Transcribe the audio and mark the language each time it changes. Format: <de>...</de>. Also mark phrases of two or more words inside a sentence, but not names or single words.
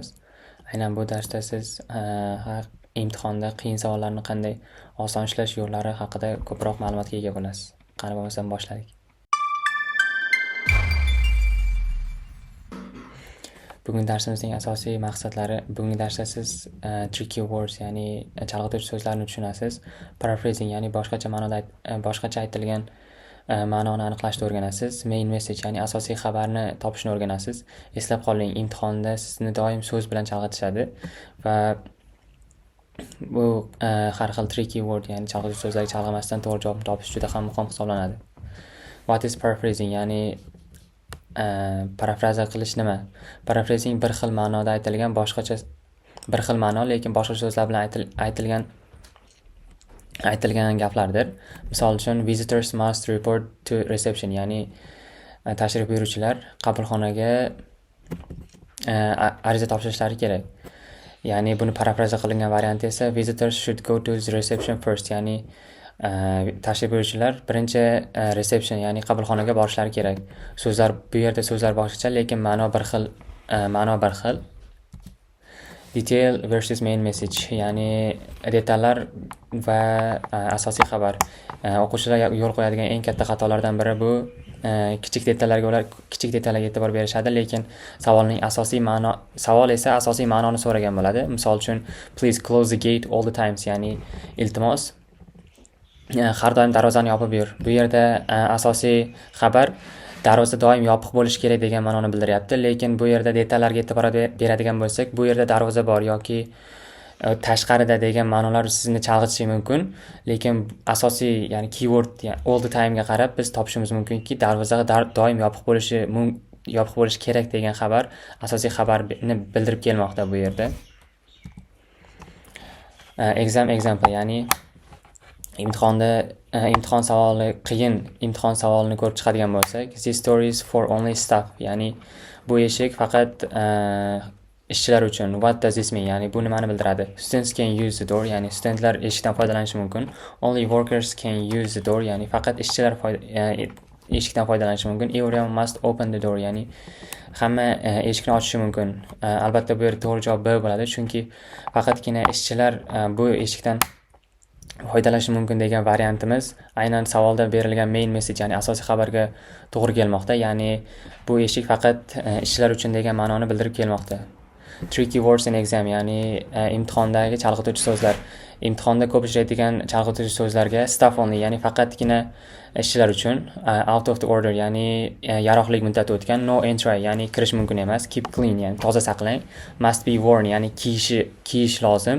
<uz>Aynan bu darsda siz imtihonda qiyin savollarni qanday oson ishlash yo'llari haqida ko'proq ma'lumotga ega bo'lasiz. Qani bo'lmasam boshladik. Bugungi darsimizning asosiy maqsadlari, bugungi darsda siz</uz> <en>tricky words,</en> <uz>ya'ni chalg'ituvchi so'zlarni tushunasiz. Paraphrasing, ya'ni boshqacha aytilgan ma'noni aniqlashni o'rganasiz.</uz> <en>Main message,</en> <uz>ya'ni asosiy xabarni topishni o'rganasiz. Eslab qoling, imtihonda sizni doim so'z bilan chalg'itishadi va bu har xil</uz> <en>tricky word,</en> <uz>ya'ni chalg'ituvchi so'zlarga chalg'imasdan to'g'ri javobni topish juda ham muhim hisoblanadi.</uz> <en>What is paraphrasing?</en> <uz>Ya'ni parafraza qilish nima? Paraphrasing bir xil ma'noda aytilgan bir xil ma'no, lekin boshqa so'zlar bilan aytilgan gaplardir. Misol uchun,</uz> <en>visitors must report to reception,</en> <uz>ya'ni tashrif buyuruvchilar qabulxonaga ariza topshirishlari kerak. Ya'ni buni parafraza qilingan varianti esa</uz> <en>visitors should go to the reception first,</en> <uz>ya'ni tashrif buyuruvchilar birinchi reception, ya'ni qabulxonaga borishlari kerak. Bu yerda so'zlar boshqacha, lekin ma'no bir xil.</uz> <en>Detail versus main message,</en> <uz>ya'ni detallar va asosiy xabar. O'quvchilar yo'l qo'yadigan eng katta xatolardan biri bu kichik detallarga e'tibor berishadi, lekin savol esa asosiy ma'noni so'ragan bo'ladi. Misol uchun,</uz> <en>please close the gate all the times,</en> <uz>ya'ni iltimos har doim darvozani yopib yur. Bu yerda asosiy xabar darvoza doim yopiq bo'lishi kerak degan ma'noni bildiryapti, lekin bu yerda detallarga e'tibor beradigan bo'lsak, bu yerda darvoza bor yoki tashqarida degan ma'nolar sizni chalg'itishi mumkin, lekin asosiy, ya'ni keyword,</uz> <en>all the time</en> <uz>ga qarab biz topishimiz mumkinki, darvoza doim yopiq bo'lishi kerak degan xabar asosiy xabarni bildirib kelmoqda bu yerda. Example, ya'ni imtihon savolini ko'rib chiqadigan bo'lsak,</uz> <en>this story is for only staff,</en> <uz>ya'ni bu eshik faqat ishchilar uchun.</uz> <en>What does this mean?</en> <uz>Ya'ni bu nimani bildiradi?</uz> <en>Students can use the door,</en> <uz>ya'ni studentlar eshikdan foydalanishi mumkin.</uz> <en>Only workers can use the door,</en> <uz>ya'ni faqat ishchilar eshikdan foydalanishi mumkin.</uz> <en>Everyone must open the door,</en> <uz>ya'ni hamma eshikni ochishi mumkin. Albatta bu yerda to'g'ri javob B bo'ladi, chunki faqatgina ishchilar bu eshikdan foydalanishi mumkin degan variantimiz aynan savolda berilgan</uz> <en>main message,</en> <uz>ya'ni asosiy xabarga to'g'ri kelmoqda. Ya'ni bu eshik faqat ishchilar uchun degan ma'noni bildirib kelmoqda.</uz> <en>Tricky words in exam,</en> <uz>ya'ni imtihondagi chalg'ituvchi so'zlar. Imtihonda ko'p uchraydigan chalg'ituvchi so'zlarga</uz> <en>staff only,</en> <uz>ya'ni faqatgina ishchilar uchun.</uz> <en>Out of the order,</en> <uz>ya'ni yaroqlilik muddati o'tgan.</uz> <en>No entry,</en> <uz>ya'ni kirish mumkin emas.</uz> <en>Keep clean,</en> <uz>ya'ni toza saqlang.</uz> <en>Must be worn,</en> <uz>ya'ni kiyish lozim.</uz>